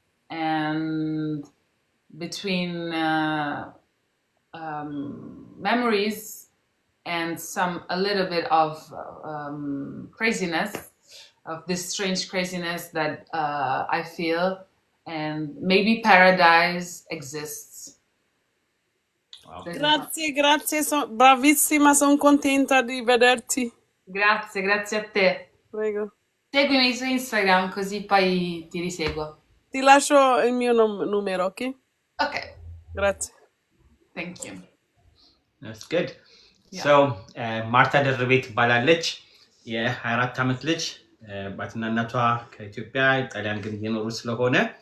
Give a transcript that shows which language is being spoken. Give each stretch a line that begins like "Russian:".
English: And between memories and a little bit of craziness, of this strange craziness that I feel, and maybe paradise exists. Wow.
Italian: Grazie, bravissima, sono contenta di vederti. Grazie a te. Prego. Seguimi su Instagram così poi ti riseguo. Ti lascio il mio numero, ok?
English: Okay.
Italian: Grazie.
English: Thank you. That's good. Yeah.
Amharic: So ማርታ ደርቤ ትባላለች። የ24 ዓመት ልጅ ባትና እናቷ ከኢትዮጵያ ጣሊያን ግን እየኖሩ ስለሆነ